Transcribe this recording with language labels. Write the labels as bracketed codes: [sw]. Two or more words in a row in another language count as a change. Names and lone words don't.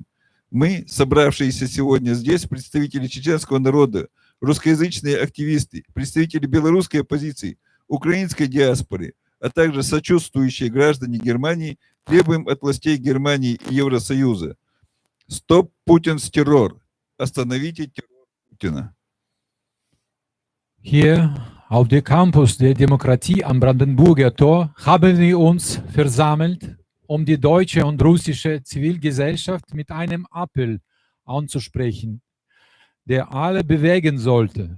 [ru] Мы, собравшиеся сегодня здесь, представители чеченского народа, русскоязычные активисты, представители белорусской оппозиции, украинской диаспоры, а также сочувствующие граждане Германии, требуем от властей Германии и Евросоюза: [en] «Stop Putin's terror». [ru] Остановите террор Путина. [de] Hier auf dem Campus der Demokratie am Brandenburger Tor haben wir uns versammelt, um die deutsche und russische Zivilgesellschaft mit einem Appell anzusprechen, der alle bewegen sollte.